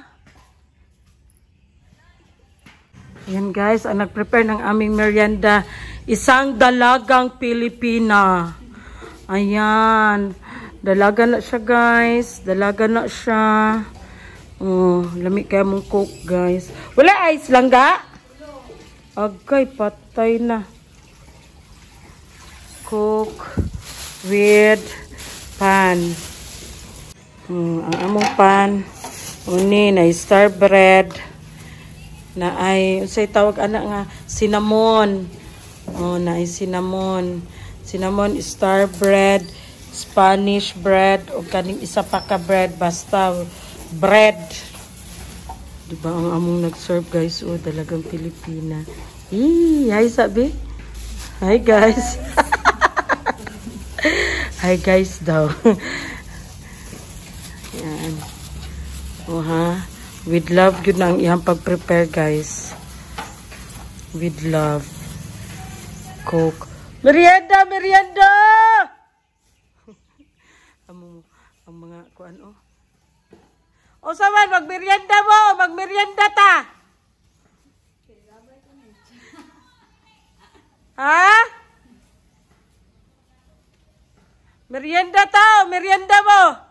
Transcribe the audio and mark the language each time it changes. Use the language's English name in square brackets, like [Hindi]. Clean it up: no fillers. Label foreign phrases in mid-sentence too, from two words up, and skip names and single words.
[Filipino] Ayan guys, ang nag-prepare ng aming merienda, isang dalagang Pilipina. Ayan, dalaga na siya guys, dalaga na siya. [Cebuano] Oh, lami kaya mong coke guys. Wala ice lang ga? Agay, patay na. [English] Coke with pan. [Cebuano] Ang among pan, uni na star bread. Na ay unsay tawag ana nga cinnamon. Oh, na ay cinnamon. [English] Cinnamon star bread, Spanish bread [Cebuano] o kaning isa pa ka bread basta bread. Di ba ang among nag-serve guys? [Filipino] Oh, dalagang Pilipina. Hi sabi. [English] Hi guys. Hi guys daw. [Filipino] Yan. Oh ha. [English] With love, [Cebuano] yun ang iyang pag-prepare, guys. [English] With love. [Cebuano] Coke. Merienda! ang mga, kuan, oh. O, saman, mag-merienda mo! Mag-merienda ta! Ha? Merienda ta! Merienda mo!